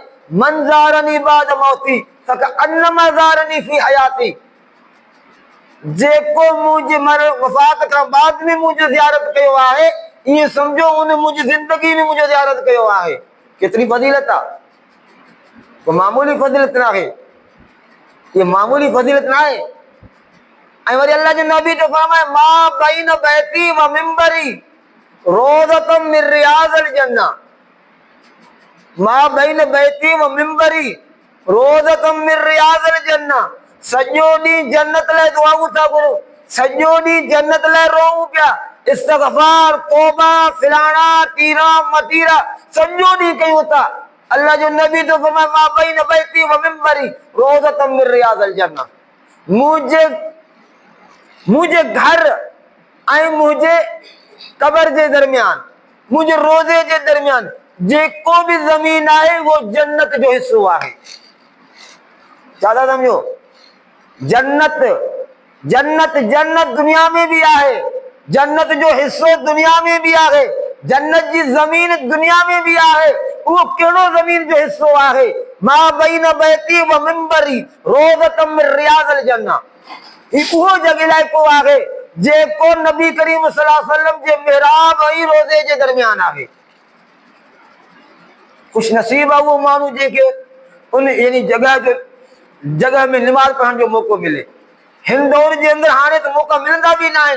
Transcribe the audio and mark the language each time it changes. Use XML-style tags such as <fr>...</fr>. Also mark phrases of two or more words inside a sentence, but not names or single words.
<ar>من زارني بعد موتي فكأنما زارني في حياتي,</ar> <sd>जेको मुंहिंजे वफ़ात खां बाद में मुंहिंजो ज़ियारत कयो आहे, ईअं सम्झो उन मुंहिंजी ज़िंदगी में मुंहिंजो ज़ियारत कयो आहे। केतिरी फज़ीलत आहे। को मामूली फज़ीलत न आहे, इहा मामूली फज़ीलत न आहे। ऐं वरी अल्लाह जो नबी तो फरमाए</sd> <ar>ما بين بيتي و منبري روضة من رياض الجنة، ما بين بيتي و منبري روضة من رياض الجنة.</ar> <sd>सॼो ॾींहुं जन्नत लाइ दुआऊं था करो, सॼो ॾींहुं जन्नत लाइ रोऊं पिया, इस्तग़फ़ार तौबा फिलाणा तीरा मतीरा सॼो ॾींहुं कयूं था। अल्लाह जो नबी तो फरमाए</sd> <ar>ما بين بيتي و منبري روضة من رياض الجنة,</ar> <sd>मुंहिंजे घर ऐं मुंहिंजे कब्र जे दरमियान, मुंहिंजे रोज़े जे दरमियान जेको बि ज़मीन आहे उहो जन्नत जो हिस्सो आहे। छा था सम्झो? जन्नत जन्नत जन्नत दुनिया में भी आहे, जन्नत जो हिस्सो दुनिया में भी आहे, जन्नत जी जमीन दुनिया में भी आहे, वो कहिड़ो ज़मीन जो हिस्सो आहे,</sd> <ar>ما بين بيتي و منبري روضة من رياض الجنة.</ar> <sd>उहो जॻह लाइ को आहे जेको नबी करीम</sd> <ar>صلى الله عليه وسلم</ar> <sd>जे मिहराब ऐं रोज़े जे दरमियान आहे। खुश नसीब आहे उहो माण्हू जेके उन यानी जगह में निमाज़ पढ़ण जो मौक़ो मिले। हिन दौर जे अंदरि हाणे त मौक़ा मिलंदा बि न आहिनि।</sd>